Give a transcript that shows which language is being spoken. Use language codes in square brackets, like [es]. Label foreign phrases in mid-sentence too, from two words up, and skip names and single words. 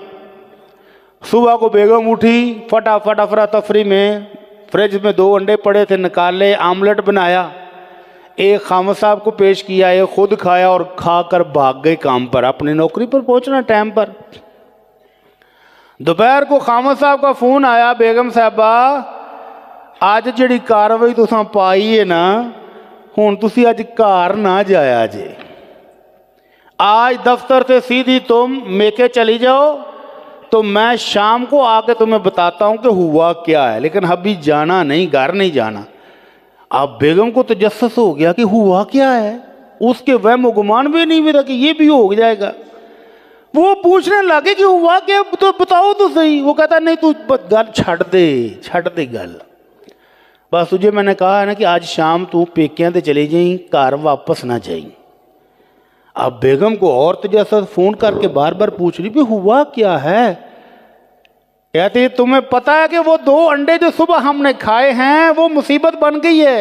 [ur] صبح کو بیگم اٹھی، فٹافٹ افراتفری میں فریج میں 2 انڈے پڑے تھے، نکالے، آملیٹ بنایا، ایک خامد صاحب کو پیش کیا، ایک خود کھایا اور کھا کر بھاگ گئے کام پر، اپنی نوکری پر پہنچنا ٹائم پر۔ دوپہر کو خامد صاحب کا فون آیا، بیگم صاحبہ [pa] آج جڑی کاروائی تساں پائی ہے نا، ہن تسی اج گھر نہ جایا جے، [ur] آج دفتر سے سیدھی تم میکے چلی جاؤ، تو میں شام کو آ کے تمہیں بتاتا ہوں کہ ہوا کیا ہے، لیکن ابھی جانا نہیں، گھر نہیں جانا۔ اب بیگم کو تجسس ہو گیا کہ ہوا کیا ہے، اس کے وہم و گمان بھی نہیں ہوتا کہ یہ بھی ہو جائے گا۔ وہ پوچھنے لگے کہ ہوا کیا، تو بتاؤ تو صحیح۔ وہ کہتا نہیں [pa] تو گل چھڑ دے گل، [ur] بس تجھے میں نے کہا ہے نا کہ آج شام [pa] تو پیکیاں تے [ur] چلے جائیں، گھر واپس نہ جائیں۔ اب بیگم کو اور تجسس، فون کر کے بار بار پوچھ رہی بھی ہوا کیا ہے۔ کہتی تمہیں پتا ہے کہ وہ 2 انڈے جو صبح ہم نے کھائے ہیں وہ مصیبت بن گئی ہے۔